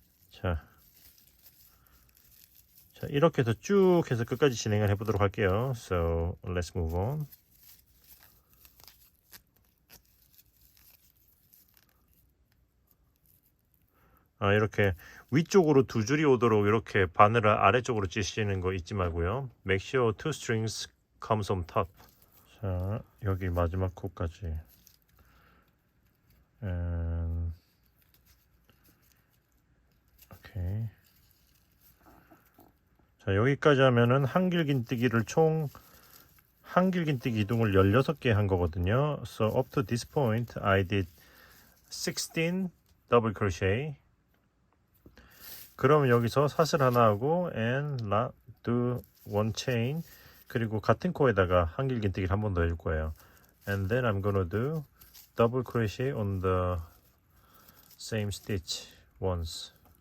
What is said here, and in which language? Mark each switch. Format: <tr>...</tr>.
<ko>자, 이렇게 해서 쭉 해서 끝까지 진행을 해보도록 할게요.</ko> <en>So let's move on.</en> <ko>이렇게 위쪽으로 두 줄이 오도록 이렇게 바늘을 아래쪽으로 찌시는 거 잊지 말고요.</ko> <en>Make sure two strings comes on top.</en> <ko>자, 여기 마지막 코까지. 오케이. 자, 여기까지 하면은 한길긴뜨기를 총 한길긴뜨기 이동을 16개 한 거거든요.</ko> <en>So up to this point I did 16 double crochet.</en> <ko>그럼 여기서 사슬 하나 하고</ko> <en>and do one chain,</en> <ko>그리고 같은 코에다가 한길긴뜨기를 한 번 더 해줄 거예요.</ko> <en>And then I'm gonna do double crochet on the same stitch once.</en>